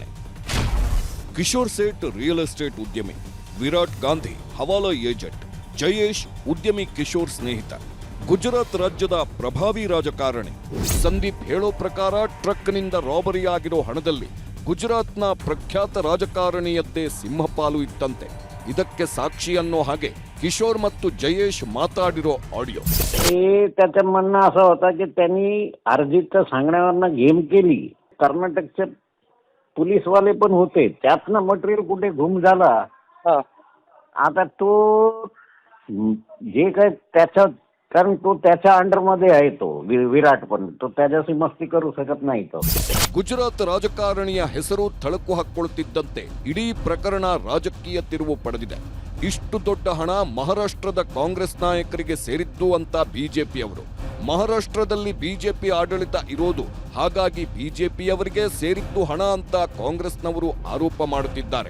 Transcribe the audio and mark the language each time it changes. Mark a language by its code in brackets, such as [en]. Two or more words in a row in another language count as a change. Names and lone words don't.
[kn] ಕಿಶೋರ್ ಸೇಠ್ ರಿಯಲ್ ಎಸ್ಟೇಟ್ ಉದ್ಯಮಿ, ವಿರಾಟ್ ಗಾಂಧಿ ಹವಾಲಾ ಏಜೆಂಟ್, ಜಯೇಶ್ ಉದ್ಯಮಿ ಕಿಶೋರ್ ಸ್ನೇಹಿತ, ಗುಜರಾತ್ ರಾಜ್ಯದ ಪ್ರಭಾವಿ ರಾಜಕಾರಣಿ. ಸಂದೀಪ್ ಹೇಳೋ ಪ್ರಕಾರ ಟ್ರಕ್ನಿಂದ ರಾಬರಿ ಆಗಿರೋ ಹಣದಲ್ಲಿ ಗುಜರಾತ್ನ ಪ್ರಖ್ಯಾತ ರಾಜಕಾರಣಿಯದ್ದೇ ಸಿಂಹಪಾಲು ಇತ್ತಂತೆ. ಇದಕ್ಕೆ ಸಾಕ್ಷಿ ಅನ್ನೋ ಹಾಗೆ किशोर ಮತ್ತು जयेश ಮಾತಾಡಿರೋ ಆಡಿಯೋ. [mr] त्याचं म्हणणं असं होतं की त्यांनी अर्जितच्या सांगण्यावरनं गेम केली. कर्नाटकचे पोलीसवाले पण होते, त्यातनं मटेरियल कुठे घुम झाला. आता तो जे काय त्याच्या, कारण तो त्याच्या अंडरमध्ये आहे, तो विराट पण तो त्याच्याशी मस्ती करू शकत नाही. तो [kn] ಗುಜರಾತ್ ರಾಜಕಾರಣಿಯ ಹೆಸರು ಥಳಕು ಹಾಕ್ಕೊಳ್ತಿದ್ದಂತೆ ಇಡೀ ಪ್ರಕರಣ ರಾಜಕೀಯ ತಿರುವು ಪಡೆದಿದೆ. ಇಷ್ಟು ದೊಡ್ಡ ಹಣ ಮಹಾರಾಷ್ಟ್ರದ ಕಾಂಗ್ರೆಸ್ ನಾಯಕರಿಗೆ ಸೇರಿದ್ದು ಅಂತ ಬಿಜೆಪಿಯವರು. ಮಹಾರಾಷ್ಟ್ರದಲ್ಲಿ ಬಿಜೆಪಿ ಆಡಳಿತ ಇರೋದು, ಹಾಗಾಗಿ ಬಿಜೆಪಿಯವರಿಗೆ ಸೇರಿದ್ದು ಹಣ ಅಂತ ಕಾಂಗ್ರೆಸ್ನವರು ಆರೋಪ ಮಾಡುತ್ತಿದ್ದಾರೆ.